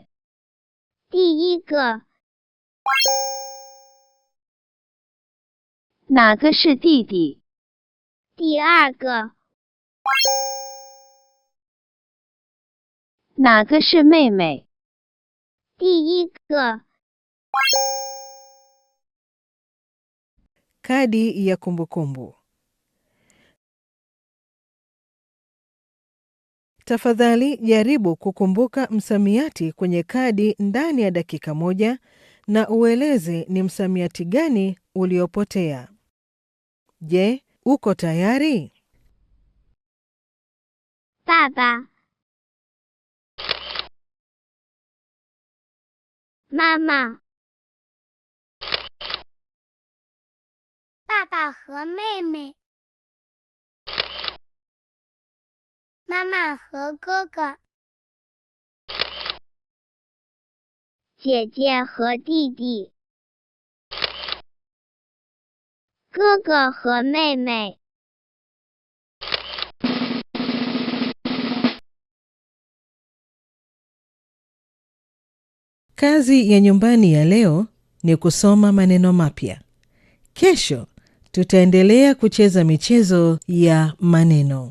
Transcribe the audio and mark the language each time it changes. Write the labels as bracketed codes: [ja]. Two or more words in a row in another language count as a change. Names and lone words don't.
[zh] 第一个。哪个是弟弟？第二个。哪个是妹妹？第一个。 [sw] Kadi ya kumbukumbu. Tafadhali jaribu kukumbuka msamiati kwenye kadi ndani ya dakika 1 na ueleze ni msamiati gani uliopotea. Je, uko tayari? Baba. Mama. [zh] 爸爸和妹妹。妈妈和哥哥。姐姐和弟弟。哥哥和妹妹。 [sw] Kazi ya nyumbani ya leo ni kusoma maneno mapya. Kesho tutaendelea kucheza michezo ya maneno.